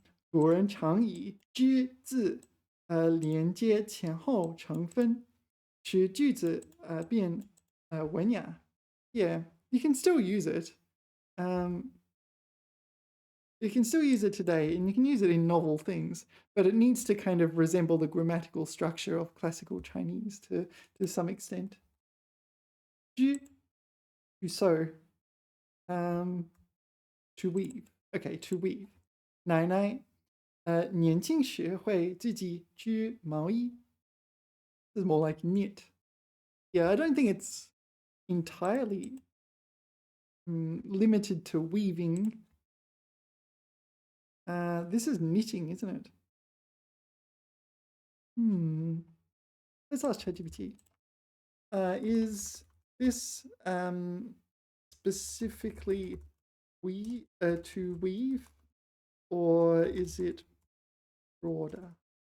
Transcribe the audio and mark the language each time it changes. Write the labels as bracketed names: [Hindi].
[Chinese] 古人常以之字连接前后成分，使句子变文雅. [English] Yeah, you can still use it. You can still use it today, and you can use it in novel things, but it needs to kind of resemble the grammatical structure of classical Chinese to some extent. 织, to sew. To weave. Okay, to weave. [Chinese] 奶奶年轻时会自己织毛衣. [English] This is more like knit. Yeah, I don't think it's entirely limited to weaving. This is knitting, isn't it? Let's ask ChatGPT. Is this specifically to weave, or is it broader?